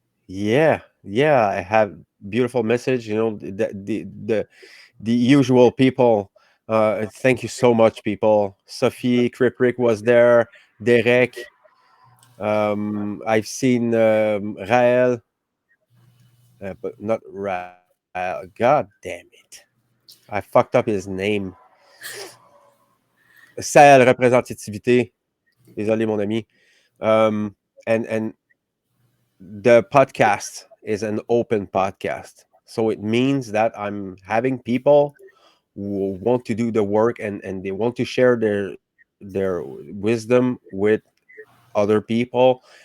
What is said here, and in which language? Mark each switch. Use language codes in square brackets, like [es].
[en] Yeah, yeah, I have beautiful message. You know, the usual people. Thank you so much, people. Sophie Kriprick was there. Derek. I've seen Rael, but not Rael. God damn it! I fucked up his name. [fr] Sael représentativité. Désolé, mon ami. [en] And the podcast is an open podcast, so it means that I'm having people who want to do the work and they want to share their wisdom with other people.